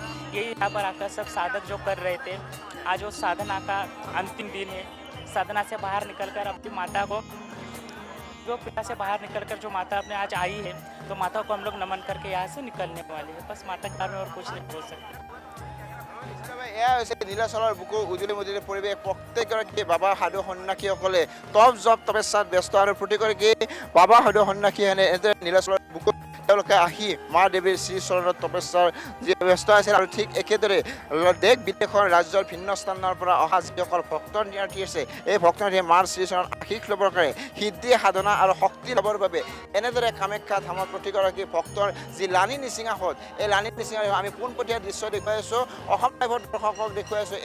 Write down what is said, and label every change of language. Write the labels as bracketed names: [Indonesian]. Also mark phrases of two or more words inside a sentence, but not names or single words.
[Hindi] यही यहाँ पर आकर सब साधक जो कर रहे थे, आज वो साधना का अंतिम दिन है। साधना से बाहर निकलकर अपनी माता को जो पीड़ा से बाहर निकलकर जो माता अपने आज आई है, तो माता को हम लोग नमन करके यहाँ से निकलने वाले हैं। बस माता के बारे में और कुछ नहीं बोल सकते। [Assamese] এয়া হৈছে নীলাচলৰ বুকুৰ উজুলি মুজুলি পৰিৱেশ। প্ৰত্যেকগৰাকী বাবা সাধু সন্ন্যাসীসকলে তপ জপ তপস্যাত ব্যস্ত আৰু প্ৰতিগৰাকী বাবা সাধু সন্ন্যাসী হেনে এনেদৰে নীলাচলৰ বুকুত তেওঁলোকে আহি মা দেৱীৰ শ্ৰীচৰণত তপস্যাৰ যি ব্যস্ত আছিল। আৰু ঠিক একেদৰে দেশ বিদেশৰ ৰাজ্যৰ ভিন্ন স্থানৰ পৰা অহা যিসকল ভক্ত নিয়াৰ্থী আছে, এই ভক্তনিয়াৰ্থীয়ে মাৰ শ্ৰীচৰণত আশীষ ল'বৰ কাৰণে সিদ্ধি সাধনা আৰু শক্তি ল'বৰ বাবে এনেদৰে কামাখ্যা ধামৰ প্ৰতিগৰাকী ভক্তৰ যি লানি নিচিঙাহঁত, এই লানি নিচিঙা আমি পোনপটীয়া দৃশ্য দেখুৱাই আছোঁ, অসম লাইভৰ দৰ্শকক দেখুৱাই আছোঁ।